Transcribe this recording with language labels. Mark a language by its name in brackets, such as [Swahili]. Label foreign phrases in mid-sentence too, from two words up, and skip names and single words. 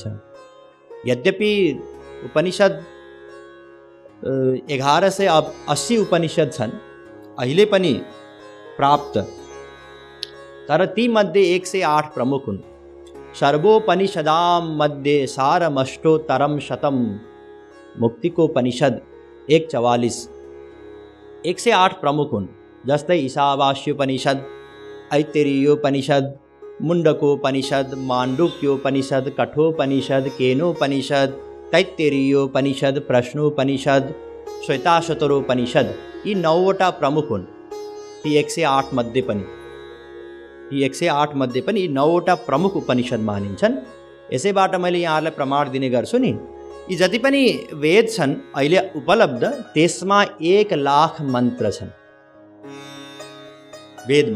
[Nepali] यद्यपि उपनिषद 1180 उपनिषद छन् अहिले पनि प्राप्त, तर ती मध्ये 108 प्रमुख हुन्। [Sanskrit] सर्वोपनिषदां मध्ये सारमष्टोत्तरं शतम्। [Nepali] मुक्तिको उपनिषद 1:44, 108 प्रमुख हुन्। जस्तै ईशावास्योपनिषद, ऐत्तरेयोपनिषद, मुण्डकोपनिषद, माण्डुक्योपनिषद, कठोपनिषद, केनोपनिषद, तैत्तरीयोपनिषद, प्रश्नोपनिषद, श्वेताश्वतरोपनिषद, यी 9वटा प्रमुख हुन्। ती 108 मध्ये पनि, यी 108 मध्ये पनि यी 9वटा प्रमुख उपनिषद मानिन्छन्। यसैबाट मैले यहाँहरूलाई प्रमाण दिने गर्छु नि। यी जति पनि वेद छन् अहिले उपलब्ध, त्यसमा 1 लाख मन्त्र छन् वेदमा।